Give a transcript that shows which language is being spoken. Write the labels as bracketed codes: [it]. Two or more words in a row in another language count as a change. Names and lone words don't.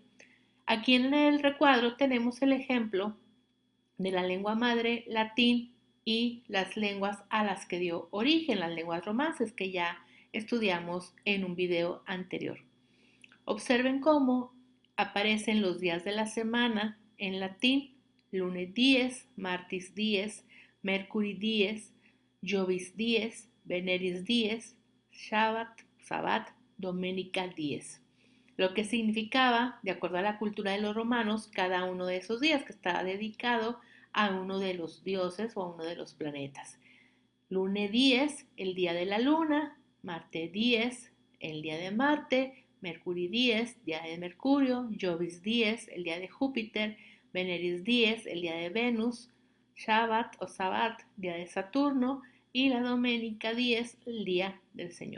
[es] Aquí en el recuadro tenemos el ejemplo de la lengua madre latín y las lenguas a las que dio origen, las lenguas romances que ya estudiamos en un video anterior. Observen cómo aparecen los días de la semana en latín: [la] lunes dies, martis dies, mercuri dies, Jovis dies, Veneris dies, Shabbat, Sabbat, Domenica dies. [es] Lo que significaba, de acuerdo a la cultura de los romanos, cada uno de esos días que estaba dedicado a uno de los dioses o a uno de los planetas. [la] Lune dies, [es] el día de la luna; [la] Marte dies, [es] el día de Marte; [la] Mercuri dies, [es] día de Mercurio; [la] Jovis dies, [es] el día de Júpiter; [la] Veneris dies, [es] el día de Venus; Shabbat o Sabbat, día de Saturno; y la [la] Domenica dies, [es] el día del Señor.